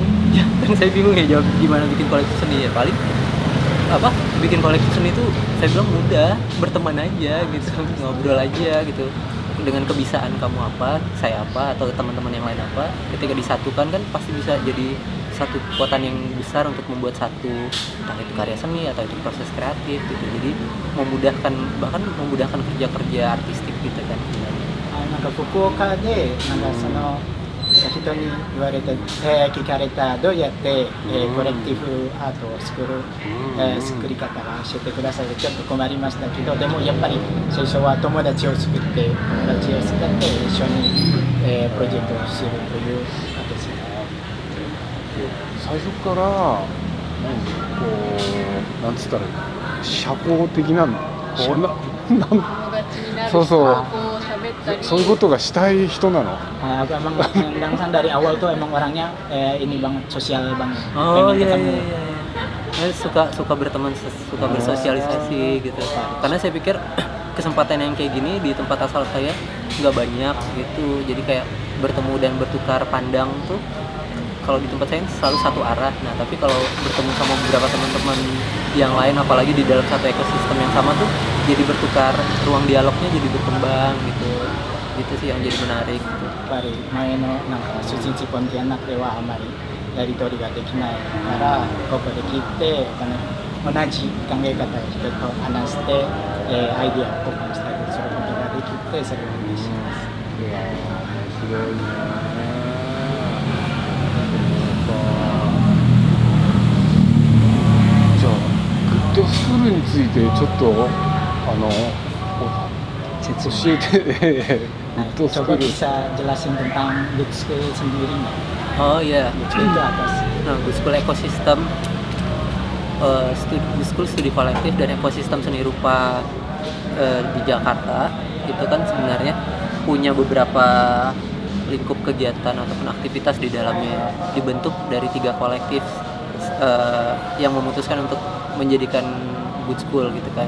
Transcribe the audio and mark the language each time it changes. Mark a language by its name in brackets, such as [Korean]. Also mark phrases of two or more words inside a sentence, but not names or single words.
[Indonesian] Ya, kan saya bingung ya jawab gimana bikin kolektif seni ya paling bikin kolektif seni itu saya bilang mudah, berteman aja gitu, ngobrol aja gitu dengan kebisaan kamu apa, saya apa, atau teman-teman yang lain apa, ketika disatukan kan pasti bisa jadi satu kekuatan yang besar untuk membuat satu entah itu karya seni atau itu proses kreatif gitu. Jadi bahkan memudahkan kerja-kerja artistik gitu kan. [Japanese] なんか福岡でなんかその人に言われた、聞かれたどうやって、コレクティブアートを作る、作り方が教えてくださいとちょっと困りましたけど、でもやっぱり最初は友達を作って一緒に、プロジェクトをするという形で。最初からこうなんつったら社交的なのこうなん友達になるそうそうこう喋ったりそういうことがしたい人なの。 [Indonesian] Emang Endang San dari awal tuh emang orangnya ini banget, sosial banget. Oh Pengen iya, ketemu. iya, iya. Suka berteman, suka bersosialisasi gitu. Karena saya pikir kesempatan yang kayak gini di tempat asal saya nggak banyak gitu. Jadi kayak bertemu dan bertukar pandang tuh kalau di tempat saya selalu satu arah. Nah tapi kalau bertemu sama beberapa teman-teman yang lain, apalagi di dalam satu ekosistem yang sama tuh, jadi bertukar, ruang dialognya jadi berkembang gitu. Itu sih yang jadi menarik. [Japanese] やっぱり前のなんか出身地ポンティアナではあまりやり取りができないからここで聞いて同じ考え方を人と話して、アイディアを交換したりすることができてそれを嬉しいです。いやー面白いね。じゃあグッドスクールについてちょっと教えて [Indonesian] Nah, Good coba School. bisa jelasin tentang Good School sendiri nggak? Oh iya, Good School itu apa sih? nah Good School ekosistem, Good School studi kolektif dan ekosistem seni rupa di Jakarta itu kan sebenarnya punya beberapa lingkup kegiatan ataupun aktivitas di dalamnya, dibentuk dari 3 kolektif yang memutuskan untuk menjadikan Good School gitu kan.